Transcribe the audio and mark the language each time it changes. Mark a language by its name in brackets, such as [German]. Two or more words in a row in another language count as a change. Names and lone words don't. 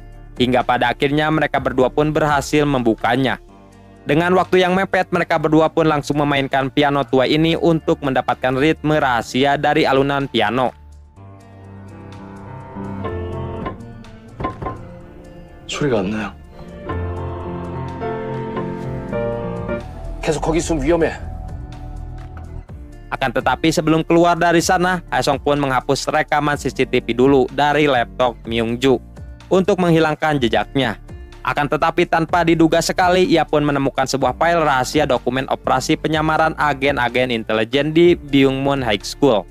[Indonesian] Hingga pada akhirnya mereka berdua pun berhasil membukanya. Dengan waktu yang mepet, mereka berdua pun langsung memainkan piano tua ini untuk mendapatkan ritme rahasia dari alunan piano. [Korean] 소리가 안 나요. 계속 거기 있으면 위험해. [Indonesian] Akan tetapi sebelum keluar dari sana, Haesung pun menghapus rekaman CCTV dulu dari laptop Myungju untuk menghilangkan jejaknya. Akan tetapi tanpa diduga sekali, ia pun menemukan sebuah file rahasia dokumen operasi penyamaran agen-agen intelijen di Byungmun High School.